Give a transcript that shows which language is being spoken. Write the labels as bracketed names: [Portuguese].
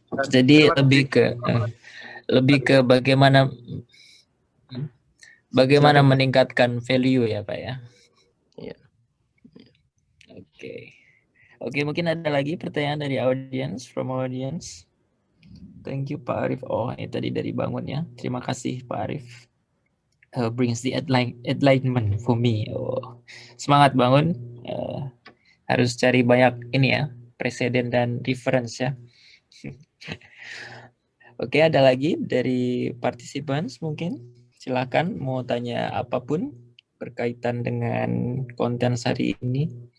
[Indonesian] Jadi lebih ke bagaimana meningkatkan value ya Pak ya. Iya. Oke, mungkin ada lagi pertanyaan dari audience, [English] from audience. Thank you [Indonesian] Pak Arif. Oh, ini tadi dari Bangun ya. Terima kasih Pak Arif. [English] Brings the enlightenment for me. [Indonesian] Oh, semangat Bangun. Harus cari banyak ini ya, presiden dan reference ya. Oke, ada lagi dari participants mungkin. Silakan mau tanya apapun berkaitan dengan konten hari ini.